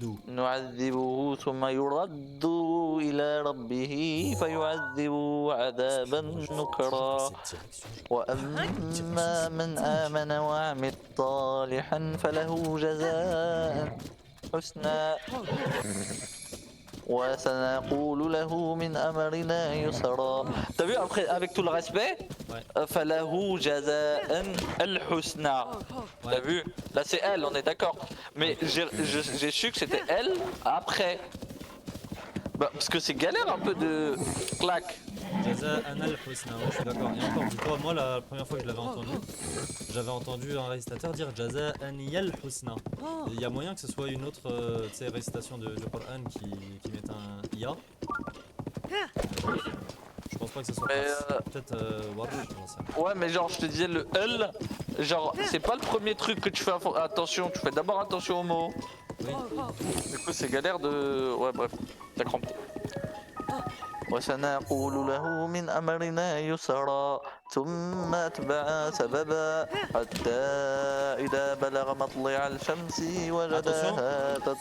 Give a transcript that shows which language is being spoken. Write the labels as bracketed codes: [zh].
[ar] نعذبه ثم يرد إلى ربه فيعذبه عذابا نكرا وأما من آمن وعمل صالحا فله جزاء حسنا وسنقول له من أمرنا يسرا. [fr] T'as vu après avec tout le respect, [ar] فله جزاء الحسنى. [fr] T'as vu? Là c'est elle, on est d'accord. Mais j'ai su que c'était elle après. Bah, parce que c'est galère un peu de claque. Jaza'an al-Husna, ouais, je suis d'accord. Et encore, dis-toi, moi la première fois que je l'avais entendu, j'avais entendu un récitateur dire Jaza'an yal-Husna. Il y a moyen que ce soit une autre récitation du Coran qui mette un ya. Je pense pas que ce soit peut-être Warsh, j'en sais rien. Ouais, mais genre, je te disais le L, genre, c'est pas le premier truc que tu fais attention, tu fais d'abord attention aux mots. Oui. Du coup, c'est galère de. Ouais, bref, t'as crampé. [ar] وسنقول له من أمرنا يسرا ثم أتبع سببا حتى إذا بلغ مطلع الشمس وجدها